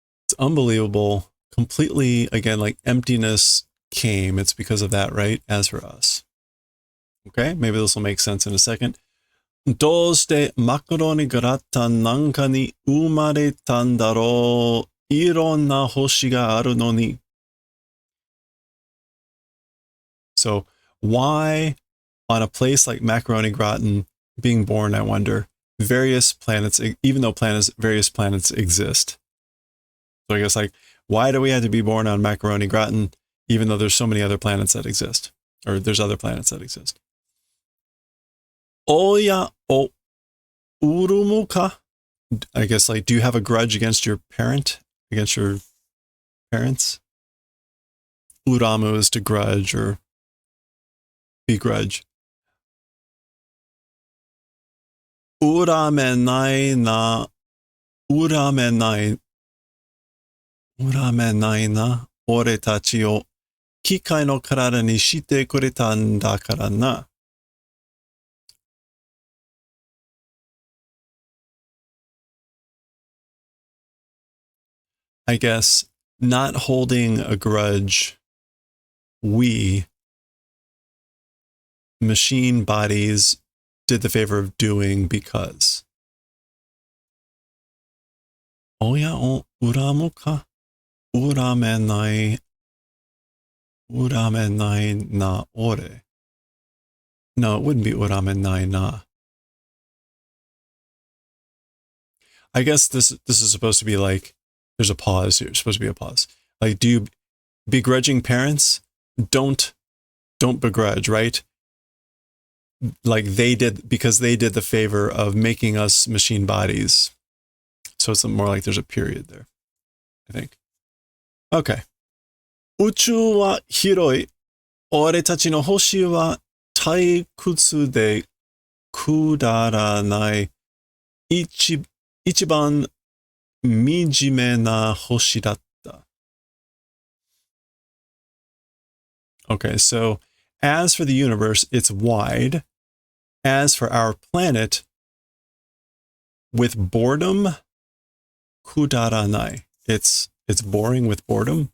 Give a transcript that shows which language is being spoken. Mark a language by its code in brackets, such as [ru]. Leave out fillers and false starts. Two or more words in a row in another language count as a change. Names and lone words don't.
[en] It's unbelievable. Completely, again, like emptiness came. It's because of that, right? As for us. Okay, maybe this will make sense in a second. [ja] どうしてマクロにグラタンなんかに生まれたんだろう。いろんな星があるのに。 [en] So, why on a place like Macaroni Gratin being born, I wonder, various planets, even though various planets exist. So I guess like, why do we have to be born on Macaroni Gratin, even though there's so many other planets that exist, or there's other planets that exist? [ja] 親をうるむか. [en] I guess like, do you have a grudge against your parents? Uramu is to grudge or begrudge. [ja] 恨めないな俺たちを機械の体にしてくれたんだからな. [en] I guess not holding a grudge, we, machine bodies, did the favor of doing because. [ja] 親を恨むか? 恨めないな俺. [en] No, it wouldn't be [ja] 恨めないな. [en] I guess this is supposed to be like, there's a pause here. It's supposed to be a pause. Like, do you begrudging parents? Don't begrudge, right? Like because they did the favor of making us machine bodies. So it's more like there's a period there, I think. [ja] Okay. 宇宙は広い。俺たちの星は退屈でくだらない。一番惨めな星だった。 [en] Okay, so as for the universe, it's wide. As for our planet, with boredom, kudaranai. It's boring with boredom.